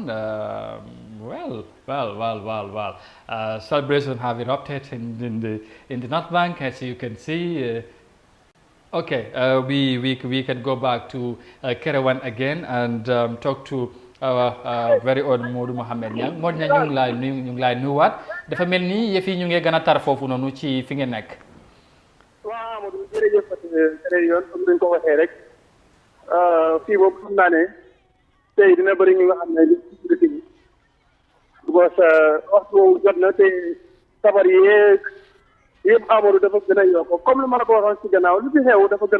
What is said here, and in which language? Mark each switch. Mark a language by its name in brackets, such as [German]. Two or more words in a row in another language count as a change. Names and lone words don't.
[English] Well. Celebration have erupted in the North Bank, as you can see. Okay, we can go back to Kerewan again and talk to our very own Modou Mohamed Niang. [Wolof] Modou Niang ñu ngi lay nuyuwaat dafa mel ni yëf yi ñu ngi gën a tar foofu noonu ci fi ngeen nekk. waaw Amadou jërëjëf keneen yoon comme ni ñu ko waxee rek fii boobu xam naa ne tey dina bëri ñu nga xam ne li ci dëkk bi parce que waxtu woowu jot na te sabar yeeg yëpp Amadou dafa gën a yokk comme lu ma la ko waxoon ci gannaaw lu fi xew dafa gën